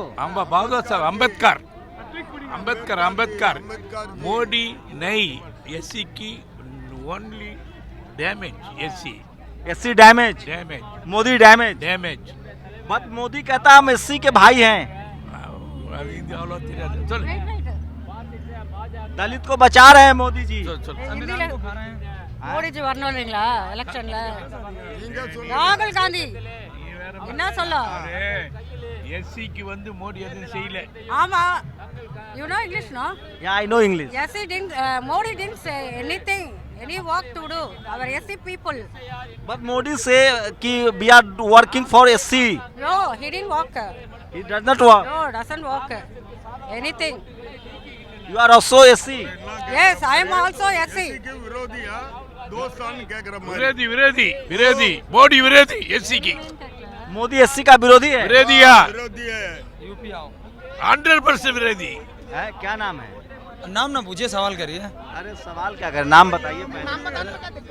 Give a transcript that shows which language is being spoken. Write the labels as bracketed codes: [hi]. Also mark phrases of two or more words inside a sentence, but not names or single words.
[hi] बाबा साहब अम्बेडकर मोदी नहीं, एससी की [en] only damage, SC damage, Modi damage. [hi] बट मोदी कहता हम एससी के भाई हैं, दलित को बचा रहे हैं मोदी जी। [ta] மோடிஜி வரணும் இல்லைங்களா எலெக்ஷன்ல? ராகுல் காந்தி என்ன சொல்ல? எஸ்சிக்கு வந்து மோடி எதுவும் செய்யல. ஆமா, [en] you know English, no? Yeah, I know English. Yes, Modi didn't say anything, any work to do our SC people. But Modi say कि we are working for SC. No, he didn't work. He does not work. No, doesn't work anything. You are also SC. Yes, I am also SC. [hi] विरोधी मोदी विरोधी एससी की। मोदी एससी का विरोधी है? विरोधी है, 100% विरोधी है। क्या नाम है? नाम ना पूछिए, सवाल करिए। अरे सवाल क्या कर, नाम बताइए पहले।